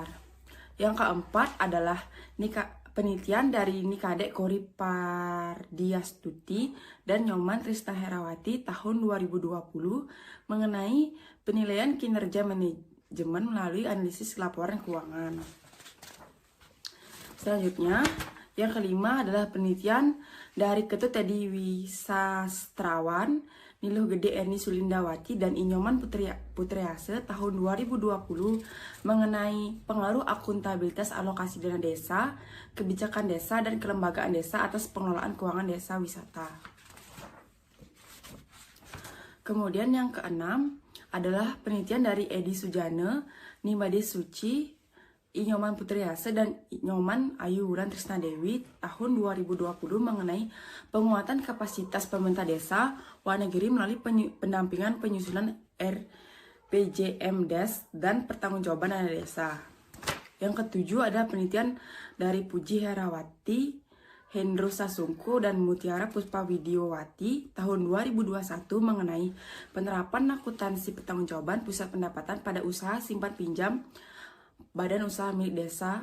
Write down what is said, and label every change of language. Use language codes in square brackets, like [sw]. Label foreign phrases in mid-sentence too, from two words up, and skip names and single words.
[id] Yang keempat adalah penelitian dari Nikadek Kori Pardiastuti dan Nyoman Trisna Herawati tahun 2020 mengenai penilaian kinerja manajemen melalui analisis laporan keuangan. Selanjutnya, yang kelima adalah penelitian dari Ketut Teddy Wisastrawan, Niluh Gede Erni Sulindawati, dan Inyoman Putriase tahun 2020 mengenai pengaruh akuntabilitas alokasi dana desa, kebijakan desa, dan kelembagaan desa atas pengelolaan keuangan desa wisata. Kemudian yang keenam adalah penelitian dari Edi Sujana, Nimade Suci, Inyoman Putriase, dan Nyoman Ayu Wulan Trisna Dewi tahun 2020 mengenai penguatan kapasitas pemerintah desa Wanagiri melalui pendampingan penyusunan RPJMDes dan pertanggungjawaban dana desa. Yang ketujuh ada penelitian dari Puji Herawati, Hendro Sasungko, dan Mutiara Puspa Widiowati tahun 2021 mengenai penerapan akuntansi pertanggungjawaban pusat pendapatan pada usaha simpan pinjam Badan Usaha Milik Desa.